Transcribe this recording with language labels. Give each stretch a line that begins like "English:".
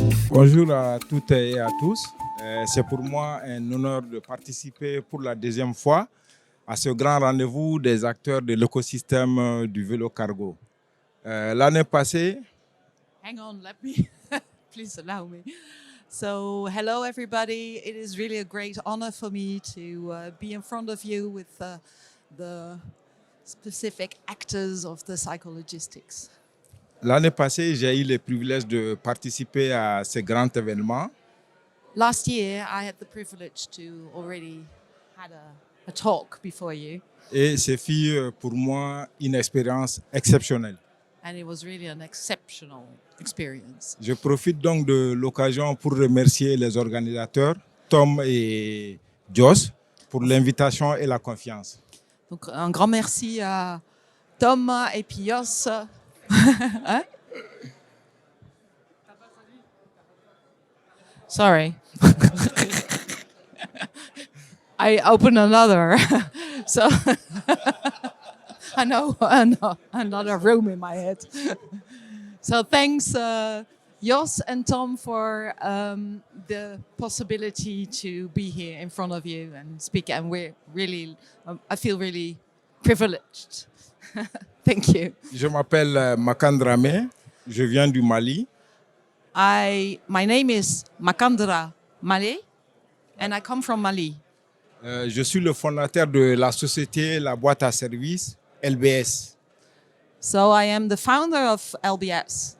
French: Bonjour à toutes et à tous. C'est pour moi un honneur de participer pour la deuxième fois à ce grand rendez-vous des acteurs de l'écosystème du vélo cargo. L'année passée,
English: Hang on, let me, please allow me. So, hello everybody. It is really a great honor for me to be in front of you with the specific actors of the psychologistics.
French: L'année passée, j'ai eu le privilège de participer à ce grand événement.
English: Last year, I had the privilege to already had a talk before you,
French: Et ce fut pour moi une expérience exceptionnelle.
English: and it was really an exceptional experience.
French: Je profite donc de l'occasion pour remercier les organisateurs, Tom et Joss, pour l'invitation et la confiance. Donc, un grand merci à Tom et puis Jos. Hein?
English: Sorry. I opened another. So I know another room in my head. So thanks, Jos and Tom, for the possibility to be here in front of you and speak. And we're really, I feel really privileged. Thank you.
French: Je m'appelle Makan Dramé, je viens du Mali.
English: My name is Makan Dramé, and I come from Mali.
French: Je suis le fondateur de la société La Boîte à service, LBS.
English: So I am the founder of LBS.